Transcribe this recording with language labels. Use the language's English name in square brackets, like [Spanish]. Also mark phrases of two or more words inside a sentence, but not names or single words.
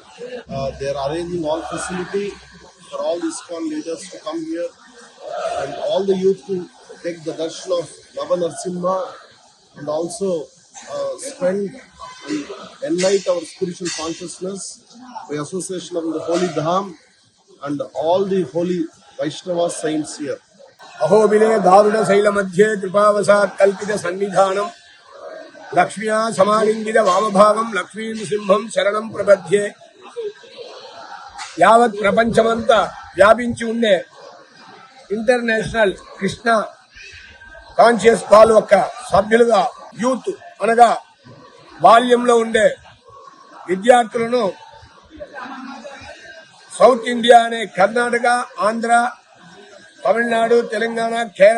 [English] They are arranging all facility for all the ISKCON leaders to come here and all the youth to take the darshan of Nava Narsimha and also spend and enlighten our spiritual consciousness by association of the Holy Dham and all the holy Vaishnava saints here. [Sanskrit] अहोबिले दारुण शैल मध्ये कृपावसात् कल्पित सन्निधानम लक्ष्म्या समालिंगित वामभागम लक्ष्मी नृसिंहं शरणं प्रपद्ये [Telugu] యావత్ ప్రపంచమంతా వ్యాపించి ఉండే ఇంటర్నేషనల్ కృష్ణ కాన్షియస్ కాల్ యొక్క సభ్యులుగా యూత్ అనగా బాల్యంలో ఉండే విద్యార్థులను సౌత్ ఇండియా అనే కర్ణాటక, ఆంధ్ర, తమిళనాడు, తెలంగాణ, కేరళ